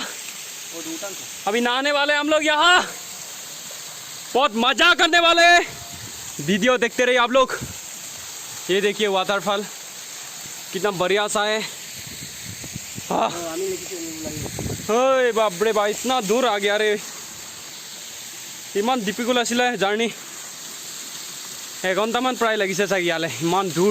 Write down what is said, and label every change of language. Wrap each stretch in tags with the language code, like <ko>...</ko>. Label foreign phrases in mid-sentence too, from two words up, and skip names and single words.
<hi>अभी नहाने वाले हम लोग यहाँ बहुत मजा करने वाले हैं। वीडियो देखते रहिए आप लोग। ये देखिए वाटरफॉल कितना बढ़िया सा है। हाँ बाप रे बाप इतना दूर आ गया रे।</hi> <as>ইমান ডিফিকাল্ট आছিলে জাৰ্ণি 1 ঘণ্টামান প্ৰায় লাগিছে চাগে ইয়ালে ইমান দূৰ।</as>